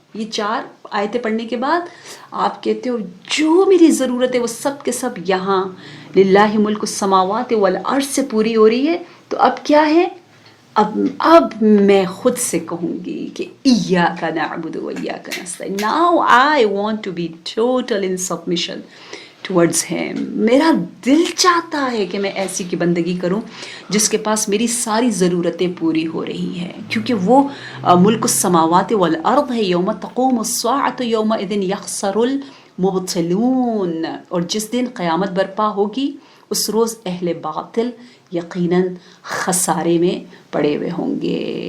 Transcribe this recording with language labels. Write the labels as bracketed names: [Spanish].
[Urdu] یہ 4 آیتیں پڑھنے کے بعد آپ کہتے ہو جو میری ضرورت ہے وہ سب کے سب یہاں [Arabic] للہ ملک السماوات والارض [Urdu] سے پوری ہو رہی ہے. تو اب کیا ہے؟ اب میں خود سے کہوں گی کہ [Arabic] ایاک نعبد و ایاک نستعین. [English] Now I want to be total in submission towards him. [Urdu] میرا دل چاہتا ہے کہ میں ایسی کی بندگی کروں جس کے پاس میری ساری ضرورتیں پوری ہو رہی ہیں, کیونکہ وہ [Arabic] ملک السماوات والارض [Urdu] ہے. [Arabic] یوم تقوم الساعۃ یومئذ یخسر المبطلون, [Urdu] اور جس دن قیامت برپا ہوگی اس روز اہل باطل یقیناً خسارے میں پڑے ہوئے ہوں گے.